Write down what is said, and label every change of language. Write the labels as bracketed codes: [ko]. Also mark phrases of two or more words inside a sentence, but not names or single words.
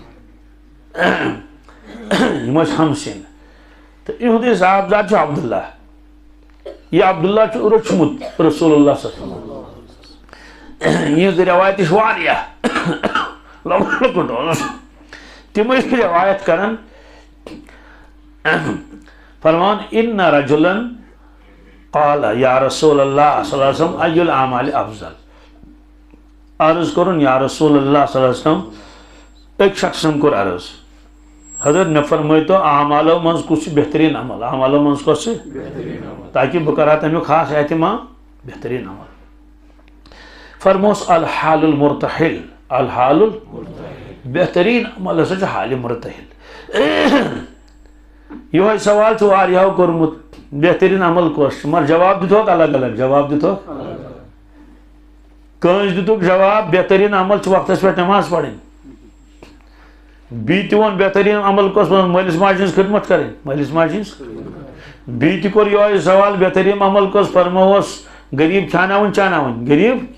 [ks] یِم ٲسۍ ہمسِن تہٕ یِہُنٛدُے صاحبزاد چھُ عبداللہ یہِ عبداللہ چھُ روٚچھمُت [ar] رسول اللہ صلی اللہ علیہ وسلم [ks] یِہنٛز رٮ۪وایتہِ چھِ واریاہ لۄکُٹ اوس تِم ٲسۍ روایت کران فرمان [ar] ان رجلا قال یا رسول اللہ صلی اللہ علیہ وسلم ای الاعمال افضل [ks] عرض کرن [ar] یا رسول اللہ صلی اللہ علیہ وسلم [ks] ایک شخصن کور عرض حضرت مے فرمٲیتو اعمالو منٛز کُس چھُ بہتریٖن عمل اعمالو منٛز کۄس چھِ تاکہ بہٕ کرٕ ہا تمیُک خاص احتمام بہتریٖن عمل فرموس [ar] الحال المرتحل [ks] الحال بہتریٖن عمل ہسا چھُ حالہِ مرتحل یہ سوال چھُ واریاہو کوٚرمُت بہتریٖن عمل کۄس چھُ مگر جواب دِتوکھ الگ الگ جواب دِتوکھ کٲنٛسہِ دِتُکھ جواب بہتریٖن عمل چھُ وقتس پٮ۪ٹھ نماز پرٕنۍ بیٚیہِ تہِ ووٚن بہتریٖن عمل کۄس مٲلِس ماجہِ ہٕنٛز خدمت کرٕنۍ مٲلِس ماجہِ ہٕنٛز بیٚیہِ تہِ کوٚر یِہوے سوال بہتریٖن عمل کۄس فرمووس غریٖب کھیٛاناوٕنۍ چاناوٕنۍ غریٖب